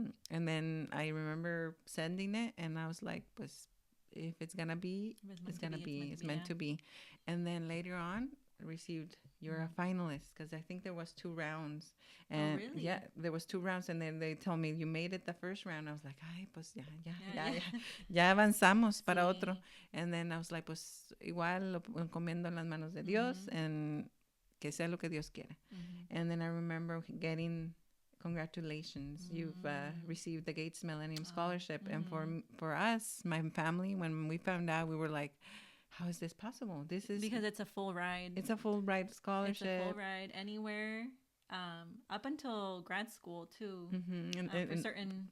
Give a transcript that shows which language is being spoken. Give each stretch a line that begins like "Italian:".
English: And then I remember sending it, and I was like, pues, if it's gonna be, it's gonna be. It's meant to be. And then later on, received, you're a finalist, because I think there was 2 rounds. And really? There was 2 rounds, and then they told me you made it the first round. I was like, ay, pues ya avanzamos para otro.
Spanish: And then I was like, pues igual lo encomiendo en las manos de Dios, and que sea lo que Dios quiera.
English: And then I remember getting, congratulations, you've received the Gates Millennium Scholarship. And for us, my family, when we found out, we were like, how is this possible? This is because it's a full ride. It's a full ride scholarship. It's a full ride anywhere, up until grad school too, for certain